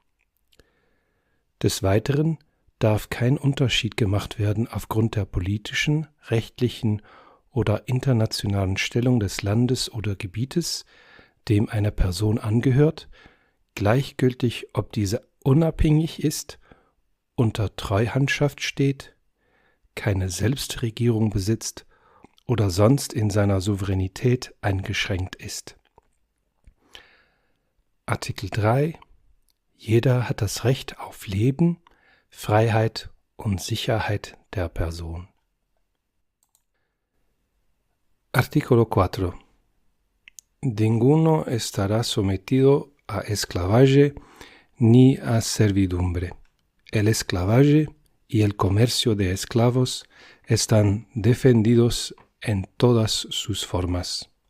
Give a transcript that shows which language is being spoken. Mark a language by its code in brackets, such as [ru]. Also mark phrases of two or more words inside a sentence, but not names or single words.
[de] Des Weiteren darf kein Unterschied gemacht werden aufgrund der politischen, rechtlichen oder internationalen Stellung des Landes oder Gebietes, dem eine Person angehört, gleichgültig ob diese unabhängig ist, unter Treuhandschaft steht, keine Selbstregierung besitzt oder sonst in seiner Souveränität eingeschränkt ist. Artikel 3. Jeder hat das Recht auf Leben, Freiheit und Sicherheit der Person. [es] Artículo 4. Ninguno estará sometido a esclavaje ni a servidumbre. El esclavaje y el comercio de esclavos están defendidos en todas sus formas.